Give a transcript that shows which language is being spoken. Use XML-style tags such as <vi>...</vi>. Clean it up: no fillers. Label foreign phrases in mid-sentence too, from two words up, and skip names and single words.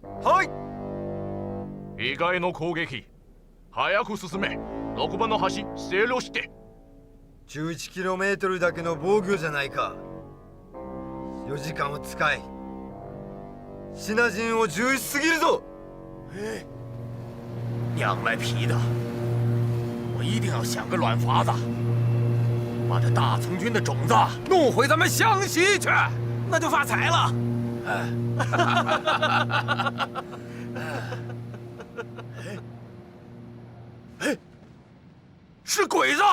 <ja>はい。以外の攻撃、早く進め。6番の橋制御して。 11km だけの防御じゃないか。4時間を使い、シナ人を重視すぎるぞ。</ja> <zh>娘来皮的，我一定要想个软法子，把这大从军的种子弄回咱们湘西去，那就发财了。是鬼子！</zh>